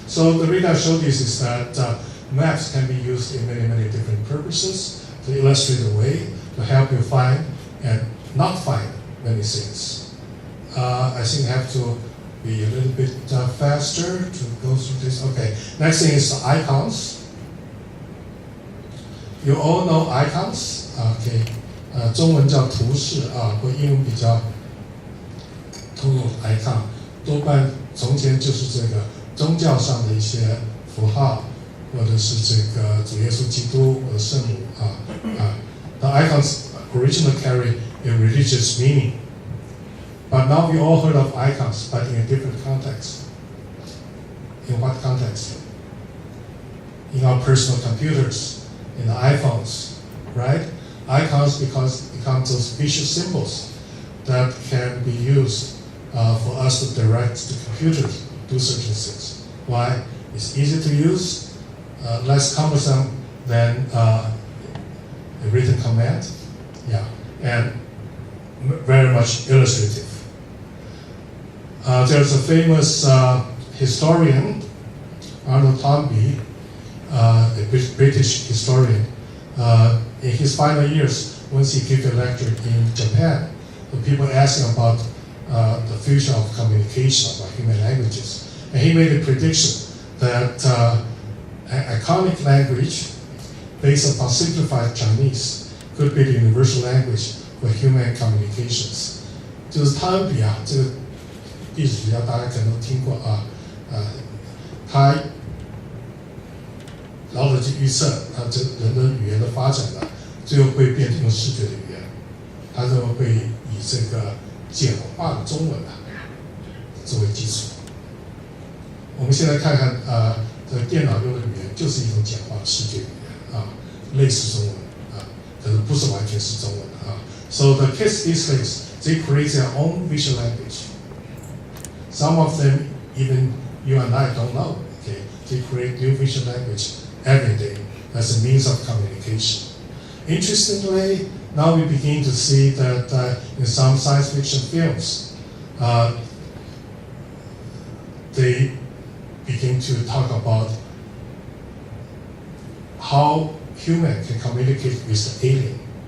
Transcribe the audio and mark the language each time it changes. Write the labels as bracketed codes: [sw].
[en] So the reason I show this is that maps can be used in many, many different purposes to illustrate the way, to help you find and not find many things. I think you have to be a little bit faster to go through this. Okay, next thing is icons. You all know icons. [zh] Okay, 中文叫图示或英文比较通用 icon， 多半从前就是这个宗教上的一些符号，或者是这个主耶稣基督或者圣母 [en] The icons originally carry a religious meaning. But now we all heard of icons, but in a different context. In what context? In our personal computers, in the iPhones, right? Icons become those visual symbols that can be used for us to direct the computer to do certain things. Why? It's easy to use, less cumbersome than a written command, and very much illustrative. There's a famous historian, Arnold Toynbee, a British historian. In his final years, once he gave a lecture in Japan, the people asked him about the future of communication, about human languages. And he made a prediction that an iconic language based upon simplified Chinese could be the universal language for human communications. [zh] 就是汤比这个历史学家大家可能都听过他老早去预测这人的语言的发展最后会变成用视觉的语言，他认为会以这个简化的中文作为基础。我们现在看看这电脑用的语言就是一种简化的视觉语言类似中文可是不是完全是中文 [en] So the kids these days, they create their own visual language. Some of them, even you and I don't know. Okay, they create new visual language every day as a means of communication. Interestingly, now we begin to see that in some science fiction films, they begin to talk about how human can communicate with the alien.